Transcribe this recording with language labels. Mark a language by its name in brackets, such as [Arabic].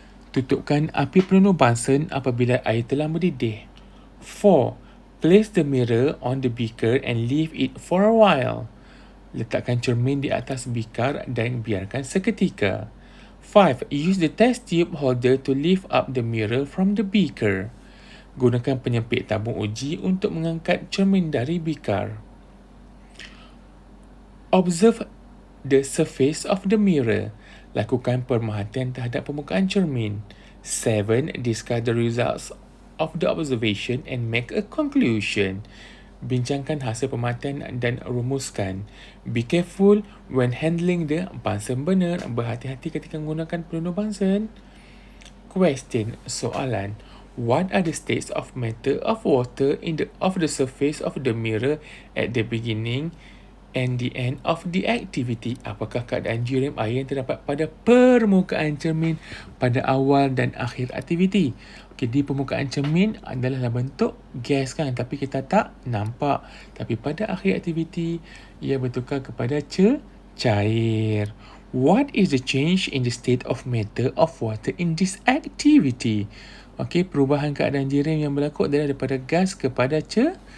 [Malay] Tutupkan api penuh bunsen apabila air telah mendidih. 4. [English] Place the mirror on the beaker and leave it for a while. [Malay] Letakkan cermin di atas bikar dan biarkan seketika. 5. [English] Use the test tube holder to lift up the mirror from the beaker. [Malay] Gunakan penyempit tabung uji untuk mengangkat cermin dari bikar. [English] Observe the surface of the mirror. [Malay] Lakukan pemerhatian terhadap permukaan cermin. [English] 7. Discuss the results of the observation and make a conclusion. [Malay] Bincangkan hasil pemerhatian dan rumuskan. [English] Be careful when handling the bunsen burner. [Malay] Berhati-hati ketika menggunakan pelindung bunsen. Question, soalan. [English] What are the states of matter of water of the surface of the mirror at the beginning and the end of the activity? [Malay] Apakah keadaan jirim air yang terdapat pada permukaan cermin pada awal dan akhir aktiviti? Okey, di permukaan cermin adalah dalam bentuk gas kan, tapi kita tak nampak. Tapi pada akhir aktiviti, ia bertukar kepada cair. [English] What is the change in the state of matter of water in this activity? [Malay] Okey, perubahan keadaan jirim yang berlaku adalah daripada gas kepada cair.